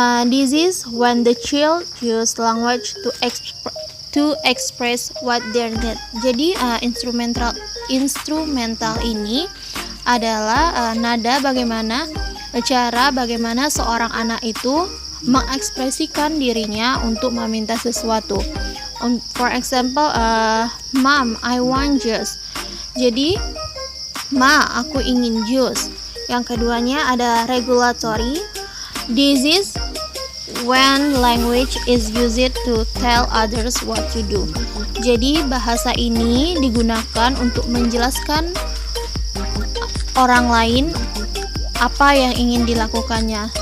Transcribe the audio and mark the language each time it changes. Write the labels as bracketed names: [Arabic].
[English] This is when the child use language to express what they need. [Indonesian] Jadi instrumental ini adalah nada cara bagaimana seorang anak itu mengekspresikan dirinya untuk meminta sesuatu. [English] For example, Mom, I want juice. [Indonesian] Jadi, Ma, aku ingin jus. Yang keduanya ada regulatory. [English] This is when language is used to tell others what to do. [Indonesian] Jadi bahasa ini digunakan untuk menjelaskan orang lain apa yang ingin dilakukannya.